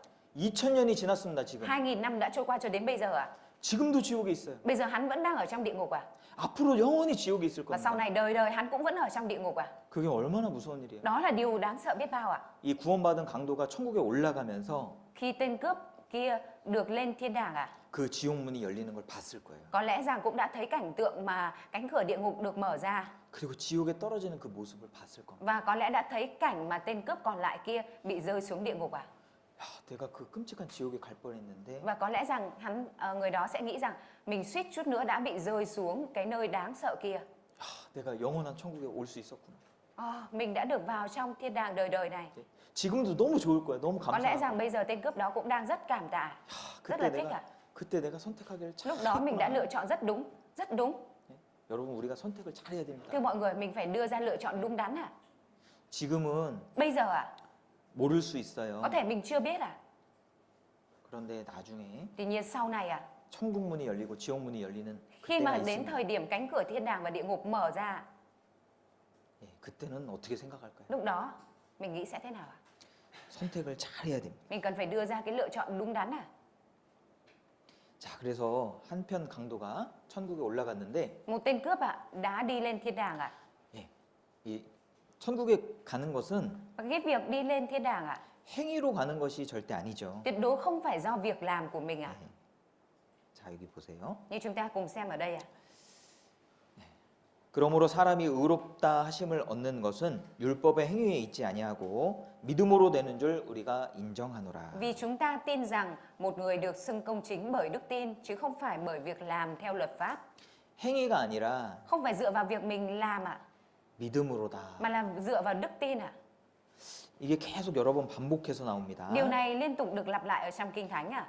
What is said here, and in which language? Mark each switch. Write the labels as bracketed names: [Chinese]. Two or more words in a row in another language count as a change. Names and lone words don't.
[Korean] 2000년이 지났습니다, 지금. [Vietnamese] 2000 năm đã trôi qua cho đến bây giờ ạ. [Korean] 지금도 지옥에 있어요. [Vietnamese] Bây giờ hắn vẫn đang ở trong địa ngục ạ. [Korean] 앞으로 영원히 지옥에 있을 [Vietnamese] Và sau [Korean] 겁니다. [Vietnamese] này đời đời hắn cũng vẫn ở trong địa ngục ạ. [Korean] 그게 얼마나 무서운 일이에요. [Vietnamese] Đó là điều đáng sợ biết bao ạ. [Korean] 이 구원받은 강도가 천국에 올라가면서 [Vietnamese] Khi tên cướp kia được lên thiên đàng ạ, [Korean] 그 지옥 문이 열리는 걸 봤을 거예요. [Vietnamese] có lẽ rằng cũng đã thấy cảnh tượng mà cánh cửa địa ngục được mở ra. [Korean] 그리고 지옥에 떨어지는 그 모습을 봤을 겁니다. [Vietnamese] Và có lẽ đã thấy cảnh mà tên cướp còn lại kia bị rơi xuống địa ngục ạ. [Korean] 야, 내가 그 끔찍한 지옥에 갈 뻔했는데 [Vietnamese] Và có lẽ rằng người đó sẽ nghĩ rằng mình suýt chút nữa đã bị rơi xuống cái nơi đáng sợ kia. [Korean] 야, 내가 영원한 천국에 올 수 있었구나. [Vietnamese] Mình đã được vào trong thiên đàng đời đời này. [Korean] 지금도 너무 좋을 거야. 너무 [Vietnamese] Có lẽ [Korean] 감사하고. [Vietnamese] rằng bây giờ tên cướp đó cũng đang rất cảm tạ, [Korean] 야, [Vietnamese] rất là thích ạ. [Korean] 그때 내가 선택하기를 참. [Vietnamese] Lúc đó mình đã lựa chọn rất đúng, rất đúng. [Korean] 여러분 우리가 선택을 잘해야 됩니다. [Vietnamese] Thưa mọi người, mình phải đưa ra lựa chọn đúng đắn ạ. [Korean] 지금은 [Vietnamese] Bây giờ ạ, [Korean] 모를 수 있어요. [Vietnamese] có thể mình chưa biết ạ. [Korean] 그런데 나중에 [Vietnamese] Tuy nhiên sau này ạ, [Korean] 천국 문이 열리고 지옥 문이 열리는 [Vietnamese] khi [Korean] 그때가 [Vietnamese] mà đến [Korean] 있습니다. [Vietnamese] thời điểm cánh cửa thiên đàng và địa ngục mở ra, [Korean] 예, 그때는 어떻게 생각할까요? [Vietnamese] lúc đó mình nghĩ sẽ thế nào ạ? [Korean] 선택을 잘해야 됩니다. [Vietnamese] Mình cần phải đưa ra cái lựa chọn đúng đắn ạ. [Korean] 자, 그래서 한편 강도가 천국에 올라갔는데 [Vietnamese] Một tên cướp ạ đã đi lên thiên đàng ạ. [Korean] 예, 이 천국에 가는 것은 [Vietnamese] Và cái việc đi lên thiên đàng ạ, [Korean] 행위로 가는 것이 절대 아니죠. [Vietnamese] tuyệt đối không phải do việc làm của mình ạ. [Korean] 예. 자, 여기 보세요. [Vietnamese] Như chúng ta cùng xem ở đây ạ. [Korean] 그러므로 사람이 의롭다 하심을 얻는 것은 율법의 행위에 있지 아니하고 믿음으로 되는 줄 우리가 인정하노라. [Vietnamese] Vì chúng ta tin rằng một người được xưng công chính bởi đức tin chứ không phải bởi việc làm theo luật pháp. [Korean] 행위가 아니라 [Vietnamese] Không phải dựa vào việc mình làm ạ, [Korean] 믿음으로다. [Vietnamese] mà là dựa vào đức tin ạ. [Korean] 이게 계속 여러 번 반복해서 나옵니다. [Vietnamese] Điều này liên tục được lặp lại ở trong Kinh Thánh ạ.